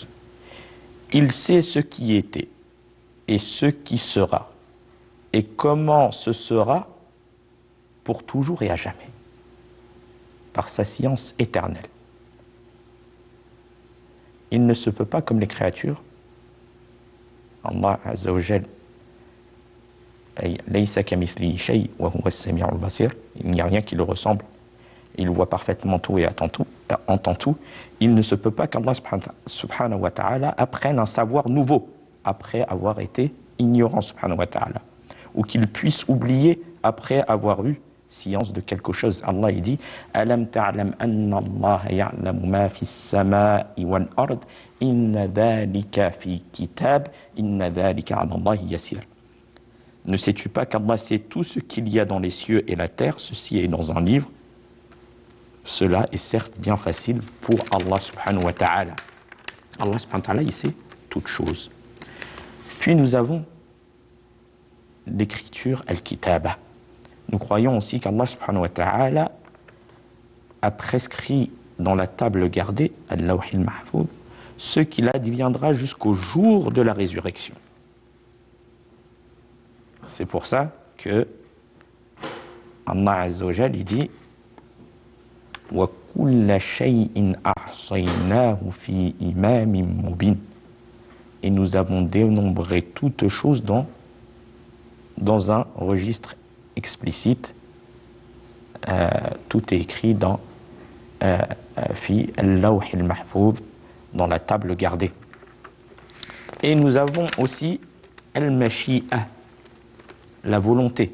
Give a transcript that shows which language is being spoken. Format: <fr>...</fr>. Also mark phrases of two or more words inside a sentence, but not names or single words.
<fr>Il sait ce qui était et ce qui sera et comment ce sera pour toujours et à jamais par sa science éternelle. Il ne se peut pas comme les créatures.</fr> <ar>الله عز وجل، ليس كمثله شيء وهو السميع البصير.</ar> <fr>Il n'y a rien qui le ressemble. Il voit parfaitement tout et entend tout. Il ne se peut pas qu'Allah</fr> <ar>سبحانه وتعالى</ar> <fr>apprenne un savoir nouveau après avoir été ignorant</fr> <ar>سبحانه وتعالى,</ar> <fr>ou qu'il puisse oublier après avoir eu science de quelque chose.</fr> <ar>Allah il dit ألم تعلم أن الله يعلم ما في السماء والأرض إن ذلك في كتاب إن ذلك على الله يسير.</ar> <fr>Ne sais-tu pas qu'Allah sait tout ce qu'il y a dans les cieux et la terre? Ceci est dans un livre. Cela est certes bien facile pour Allah</fr> <ar>سبحانه وتعالى. الله سبحانه وتعالى,</ar> <fr>il sait toutes choses. Puis nous avons l'écriture al-kitaba. Nous croyons aussi qu'Allah</fr> <ar>سبحانه وتعالى</ar> <fr>a prescrit dans la table gardée,</fr> <ar>اللوح المحفوظ,</ar> <fr>ce qu'il adviendra jusqu'au jour de la résurrection. C'est pour ça que</fr> <ar>Allah عز وجل,</ar> <fr>il dit</fr> <ar>وكل شيء أحصيناه في إمام مبين.</ar> <fr>Et nous avons dénombré toutes choses dans un registre explicite. Tout est écrit dans</fr> <ar>في اللوح المحفوظ,</ar> <fr>dans la table gardée. Et nous avons aussi al-mashi'a, la volonté.</fr>